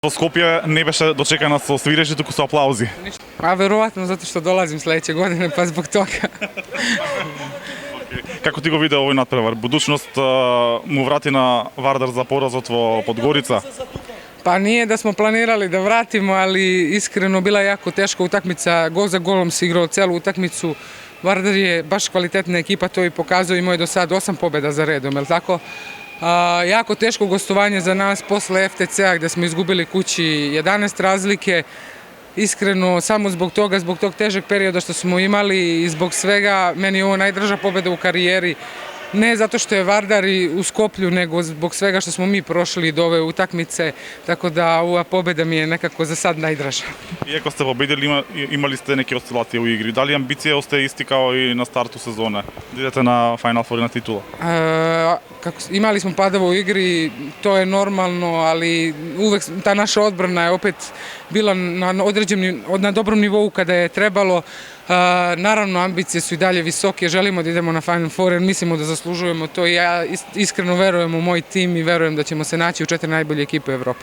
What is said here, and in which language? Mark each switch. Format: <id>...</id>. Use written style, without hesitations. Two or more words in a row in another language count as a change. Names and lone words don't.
<mk>Во Скопје не беше дочекана со свиреж, туку со аплаузи.</mk> <sr>A verovatno zato što dolazim sledeće godine, pa zbog toga.</sr> <mk>Како ти го виде овој надпревар? Будучност му врати на Вардар за поразот во Подгорица?</mk> <sr>Pa nije da smo planirali da vratimo, ali iskreno bila je jako teška utakmica. Gol za golom se igrao celu utakmicu. Vardar je baš kvalitetna ekipa, to i pokazuje, imao je do sad 8 pobjeda za redom, je li tako? Jako teško gostovanje za nas posle FTC-a gde smo izgubili kući 11 razlike. Iskreno, samo zbog tog težeg perioda što smo imali i zbog svega, meni je ovo najdraža pobjeda u karijeri. Ne zato što je Vardar i u Skoplju, nego zbog svega što smo mi prošli do ove utakmice, tako da ova pobjeda mi je nekako za sad najdraža. Иако сте победили, имали сте неки осцилации у игри. Дали амбиција остае исти као и на старту сезоне?</sr> <mk>Да идете на Final Four и на титула?</mk> <sr>Imali smo padova u igri, to je normalno, ali uvek ta naša odbrana je opet bila na dobrom nivou kada je trebalo. Naravno, ambicije su i dalje visoke, želimo da idemo na Final Four jer mislimo da zaslužujemo to i ja iskreno verujem u moj tim i verujem da ćemo se naći u 4 najbolje ekipe u Evropi.</sr>